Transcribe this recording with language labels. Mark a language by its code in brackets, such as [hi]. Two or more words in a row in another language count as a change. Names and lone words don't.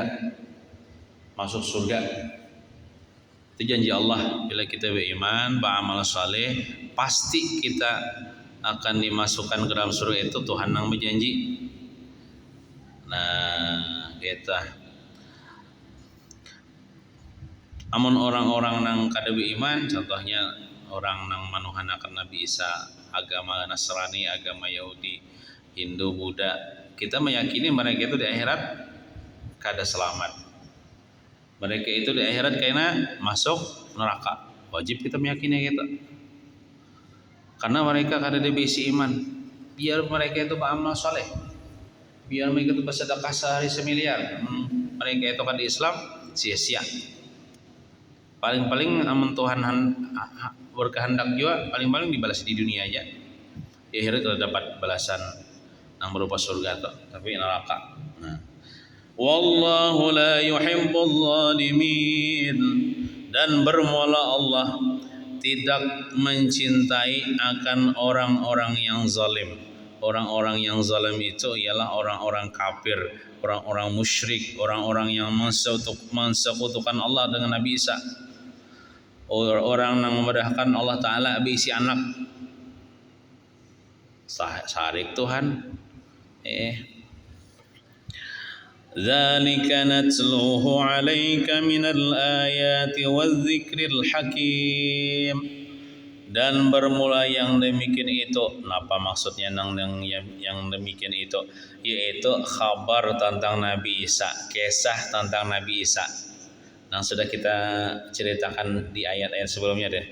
[id] Masuk surga. Itu janji Allah. Bila kita beriman, beramal saleh, pasti kita akan dimasukkan ke dalam surga itu. [bjn] Tuhan yang berjanji. Nah, kita amun orang-orang nang kada beriman, contohnya orang nang manuhanakan Nabi Isa, [id] agama Nasrani, agama Yahudi, Hindu, Buddha, kita meyakini mereka itu di akhirat kada selamat. Mereka itu di akhirat kena masuk neraka. [bjn] Wajib kita meyakini gitu. Karena mereka kada dibisi iman. [id] Biar mereka itu beramal saleh, biar mereka itu bersedekah sehari semiliar, mereka itu kan di Islam sia-sia. [bjn] Paling-paling amun Tuhan berkehendak juga, paling-paling dibalas di dunia aja. [id] Di akhirat kita dapat balasan yang berupa surga tuh, tapi neraka. Nah, [ar] والله لا يحب الظالمين, [id] dan bermula Allah tidak mencintai akan orang-orang yang zalim. Orang-orang yang zalim itu ialah orang-orang kafir, orang-orang musyrik, orang-orang yang mensekutukan Allah dengan Nabi Isa. [bjn] Orang yang memedahkan Allah Ta'ala bisi anak. Syarik Tuhan. [ar] ذلك نتلوه عليك من الآيات والذكر الحكيم. [id] Dan bermula yang demikian itu. Apa maksudnya yang demikian itu? Yaitu kabar tentang Nabi Isa, kisah tentang Nabi Isa. Yang sudah kita ceritakan di ayat-ayat sebelumnya deh.